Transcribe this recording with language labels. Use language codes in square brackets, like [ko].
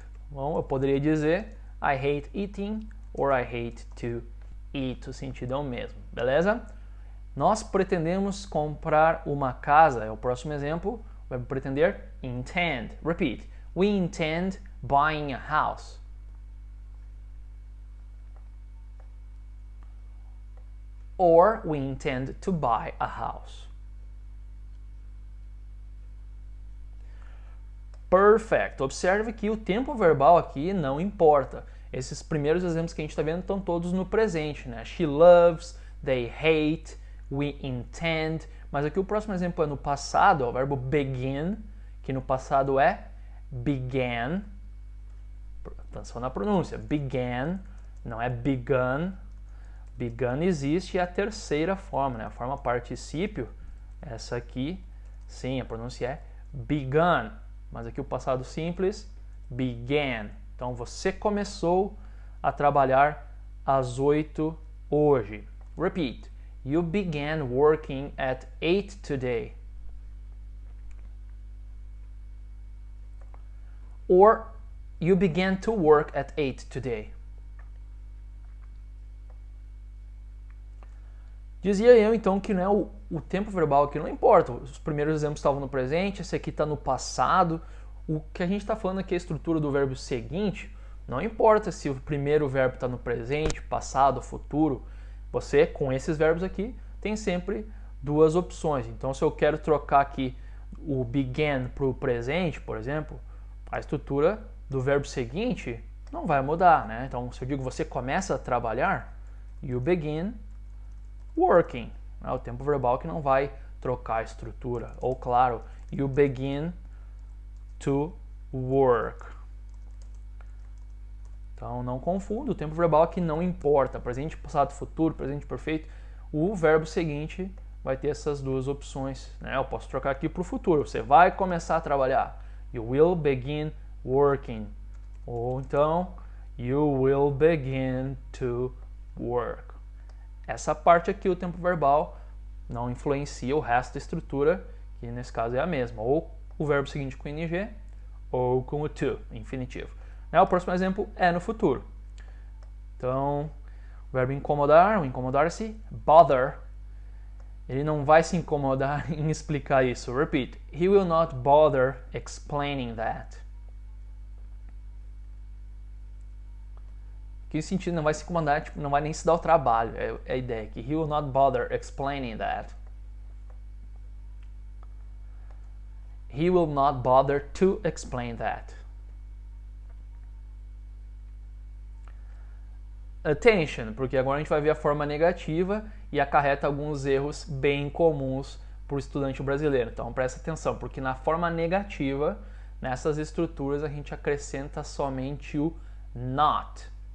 [pt] Bom, eu poderia dizer [en] I hate eating or I hate to eat. [pt] O sentido é o mesmo, beleza? Nós pretendemos comprar uma casa. É o próximo exemplo. O verbo pretender, intend. Repeat. [en] We intend buying a house. Or we intend to buy a house. Perfect. [pt] Observe que o tempo verbal aqui não importa. Esses primeiros exemplos que a gente está vendo estão todos no presente, né? [en] She loves, they hate, we intend. [pt] Mas aqui o próximo exemplo é no passado, é o verbo begin, que no passado é began. Atenção na pronúncia. Began, não é begun. Begun existe é a terceira forma, né? A forma particípio, essa aqui, sim, a pronúncia é begun. Mas aqui o passado simples, began. Então você começou a trabalhar às 8 hoje. [en] Repeat. You began working at 8 today. Or you began to work at 8 today. [pt] Dizia eu então que o tempo verbal aqui não importa. Os primeiros exemplos estavam no presente, esse aqui está no passado. O que a gente está falando aqui é a estrutura do verbo seguinte. Não importa se o primeiro verbo está no presente, passado, futuro. Você, com esses verbos aqui, tem sempre duas opções. Então, se eu quero trocar aqui o began para o presente, por exemplo, a estrutura do verbo seguinte não vai mudar, né? Então, se eu digo você começa a trabalhar, [en] you begin working. [pt] É o tempo verbal que não vai trocar a estrutura. Ou, claro, [en] you begin to work. [pt] Então, não confunda, o tempo verbal aqui não importa. Presente, passado, futuro, presente perfeito. O verbo seguinte vai ter essas duas opções, né? Eu posso trocar aqui para o futuro. Você vai começar a trabalhar. [en] You will begin working. [pt] Ou então, [en] you will begin to work. [pt] Essa parte aqui, o tempo verbal, não influencia o resto da estrutura, que nesse caso é a mesma. Ou o verbo seguinte com ing, ou com o to, infinitivo. O próximo exemplo é no futuro. Então, o verbo incomodar, ou incomodar-se, bother. Ele não vai se incomodar em explicar isso. [en] Repeat. He will not bother explaining that. [pt] Que sentido não vai se incomodar, tipo, não vai nem se dar o trabalho. É a ideia aqui. [en] He will not bother explaining that. He will not bother to explain that. [pt] Attention, porque agora a gente vai ver a forma negativa e acarreta alguns erros bem comuns para o estudante brasileiro. Então presta atenção, porque na forma negativa, nessas estruturas, a gente acrescenta somente o not.